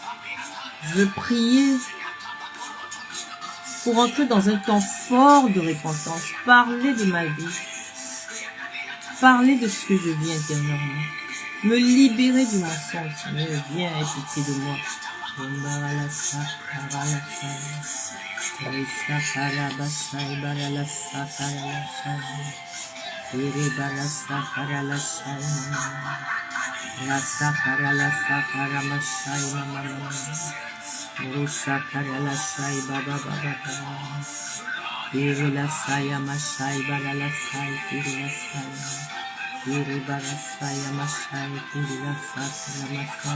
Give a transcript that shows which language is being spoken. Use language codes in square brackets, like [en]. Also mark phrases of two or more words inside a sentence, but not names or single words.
[fr] Je veux prier pour entrer dans un temps fort de repentance, parler de ma vie, parler de ce que je vis intérieurement, me libérer du mensonge. Seigneur, viens et pitié de moi. La sakara la sakara mashai mama mama. Sakara la shai baba baba baba. Iri la saya mashai baba la sai iri la saya. Iri baba saya mashai iri la sakara mashai.